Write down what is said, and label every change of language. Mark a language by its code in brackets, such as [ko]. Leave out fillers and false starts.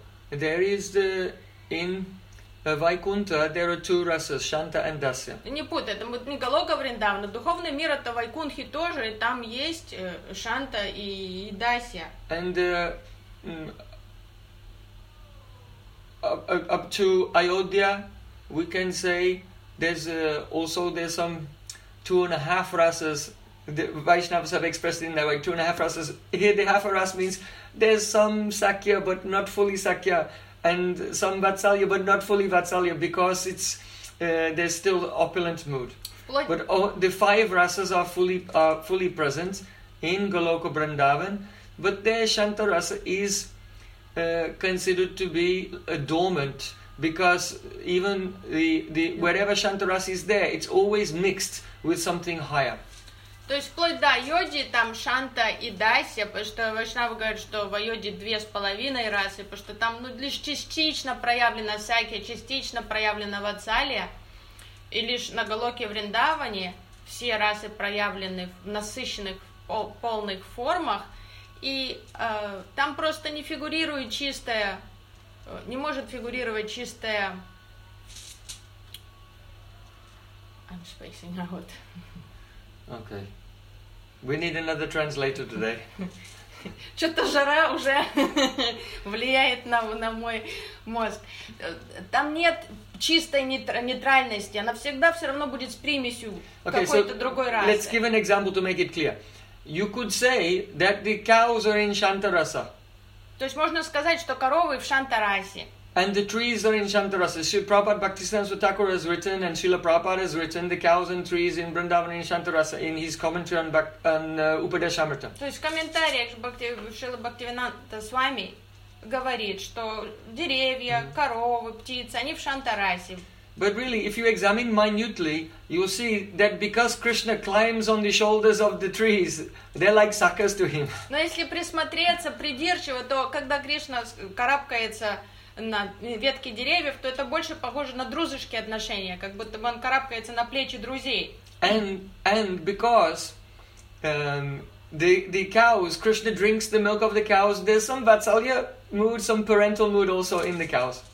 [en] There is the in Vaikuntha there are two rasas, Shanta and Dasya. [ru] Не путай, это не Галока Вриндавана. Духовный мир это Вайкунхи тоже, и там есть Шанта и Дасья. [en] And up to Ayodhya. We can say there's also there's some two and a half rasas. The Vaishnavas have expressed it in that way, two and a half rasas. Here the half a ras means there's some Sakya but not fully Sakya, and some Vatsalya but not fully Vatsalya, because it's there's still opulent mood. But the five rasas are fully present in Goloka Vrindavan, but their Shanta rasa is considered to be dormant. Because even the wherever Shantaras is there, it's always mixed with something higher. [ru] То есть вплоть до Айодхи там Шанта и Дасья, потому что Вайшнава говорит, что в Айодхи 2.5 расы, потому что там ну лишь частично проявлена Сакья, частично проявлена Вацалия, и лишь на Галоке Вриндаване все расы проявлены в насыщенных полных формах, и там просто не фигурирует чистая. Не может фигурировать чистая. [en] I'm spacing out. Okay. We need another translator today. [ru] Что-то жара уже влияет на мой мозг. Там нет чистой нейтральности. Она всегда все равно будет с примесью какой-то другой расы. [en] Let's give an example to make it clear. You could say that the cows are in Shantarasa. [ru] То есть можно сказать, что коровы в Шантарасе. [en] And the trees are in Shantarasa. Srila Prabhupada Bhaktisiddhanta Thakura has written, and Srila Prabhupada has written, the cows and trees in Vrindavan in Shantarasa in his commentary on Upadeshamrita. [ru] То есть в комментариях Шрила Бхактивинанта Свами говорит, что деревья, коровы, птицы, они в Шантарасе. [en] But really, if you examine minutely, you'll see that because Krishna climbs on the shoulders of the trees, they're like suckers to him. [ru] Но если присмотреться придирчиво, то когда Кришна карабкается на ветки деревьев, то это больше похоже на дружеские отношения, как будто бы он карабкается на плечи друзей. [en] And because the cows, Krishna drinks the milk of the cows, there's some vatsalya mood, some parental mood also in the cows.